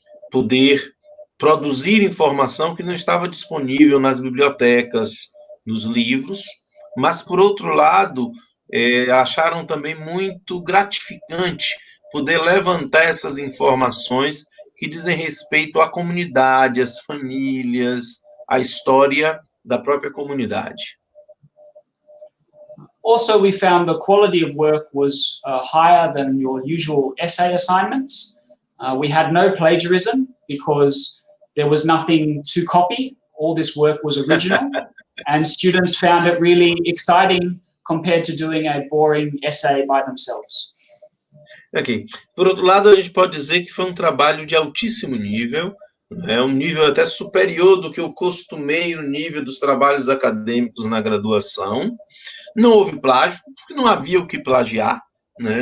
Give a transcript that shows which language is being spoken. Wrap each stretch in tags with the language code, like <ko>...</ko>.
<pt>poder produzir informação que não estava disponível nas bibliotecas, nos livros, mas, por outro lado, acharam também muito gratificante poder levantar essas informações que dizem respeito à comunidade, às famílias, à história da própria comunidade.</pt> <en>Also, we found the quality of work was higher than your usual essay assignments. We had no plagiarism because there was nothing to copy. All this work was original. And students found it really exciting compared to doing a boring essay by themselves. Ok.</en> <pt>Por outro lado, a gente pode dizer que foi um trabalho de altíssimo nível, um nível até superior do que o costumeiro nível dos trabalhos acadêmicos na graduação. Não houve plágio, porque não havia o que plagiar, né?</pt>